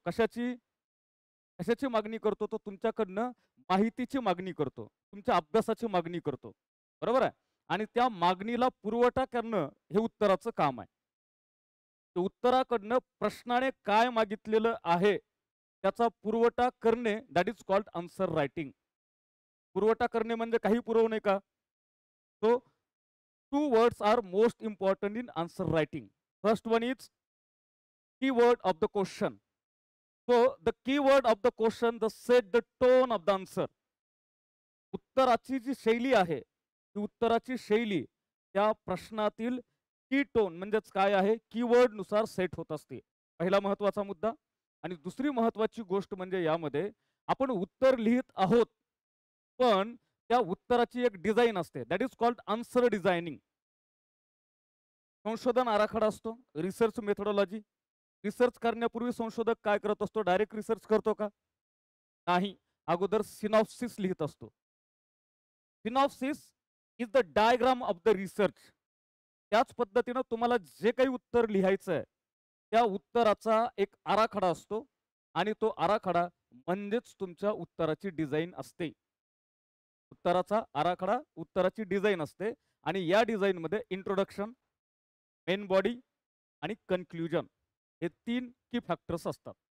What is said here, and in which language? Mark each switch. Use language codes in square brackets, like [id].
[mr] कशाची कशाची मागणी करतो, तो तुमच्याकडनं माहितीची मागणी करतो, तुमच्या अभ्यासाची मागणी करतो. बरोबर आहे. आणि त्या मागणीला पुरवठा करणं हे उत्तराचं काम आहे. उत्तराकडनं प्रश्नाने काय मागितलेलं आहे त्याचा पुरवठा करणे, [en] That is called answer writing. [mr] पुरवठा करणे म्हणजे काही पुरवणे का, [en] so two words are most important in answer writing. First one is keyword of the question. So the keyword of the question the set the tone of the answer. [mr] उत्तराची जी शैली आहे ती उत्तराची शैली त्या प्रश्नातील की टोन म्हणजेच काय आहे कीवर्ड नुसार सेट होत असते. पहिला महत्वाचा मुद्दा. आणि दुसरी महत्वाची गोष्ट म्हणजे यामध्ये आपण उत्तर लिहित आहोत पण त्या उत्तराची एक डिझाईन असते, [en] That is called answer designing. [mr] संशोधन आराखडा असतो, रिसर्च मेथोडॉलॉजी. रिसर्च करण्यापूर्वी संशोधक काय करत असतो, डायरेक्ट रिसर्च करतो का, नाही. अगोदर सिनॉप्सिस लिहित असतो. [en] Synopsis is the diagram of the research. [mr] त्याच पद्धतीनं तुम्हाला जे काही उत्तर लिहायचं आहे त्या उत्तराचा एक आराखडा असतो आणि तो आराखडा म्हणजेच तुमच्या उत्तराची डिझाईन असते. उत्तराचा आराखडा उत्तराची डिझाईन असते आणि या डिझाईन मध्ये इंट्रोडक्शन, मेन बॉडी आणि कन्क्लुजन हे तीन की फॅक्टर्स असतात.